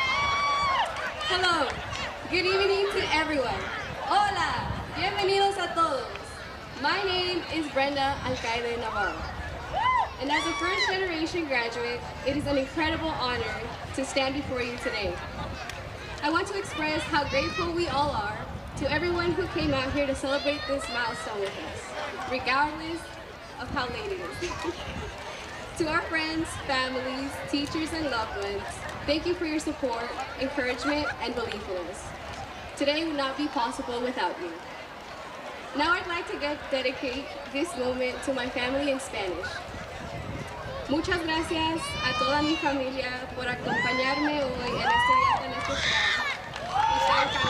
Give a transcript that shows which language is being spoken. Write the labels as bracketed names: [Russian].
[English] Hello, good evening to everyone. [Spanish] Hola, bienvenidos a todos. [English] My name is Brenda Alcaide Navarro. And as a first-generation graduate, it is an incredible honor to stand before you today. I want to express how grateful we all are to everyone who came out here to celebrate this milestone with us, regardless of how late it is. To our friends, families, teachers, and loved ones, thank you for your support, encouragement, and belief in us. Today would not be possible without you. Now I'd like to dedicate this moment to my family in Spanish. [Spanish] Muchas gracias a toda mi familia por acompañarme hoy en este día tan especial.